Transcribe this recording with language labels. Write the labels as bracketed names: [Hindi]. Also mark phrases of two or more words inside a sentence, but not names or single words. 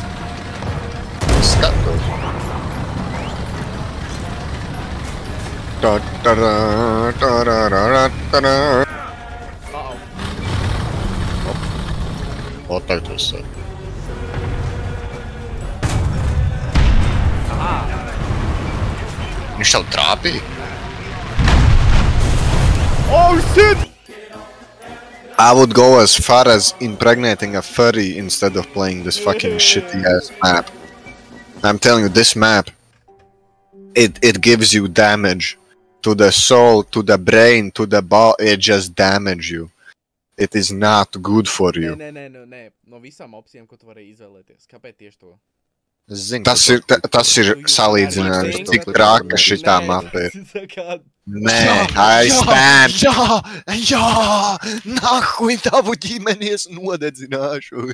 [Latvian] Es skatos. O, tagad es saku. Viņš tev trāpīja? [English] Oh, shit! I would go as far as impregnating a furry instead of playing this fucking shitty ass map. I'm telling you, this map, it gives you damage to the soul, to the brain, to the body. It just damage you. It is not good for you. [Latvian] Nē. No visām opcijām, ko tu varēji izvēlēties. Kāpēc tieši to? Zinu, tas ir salīdzinājums, cik traka šitā mapa ir. Nē, aizstēn! Jā! Nahuj tavu ģimenes nodedzināšu!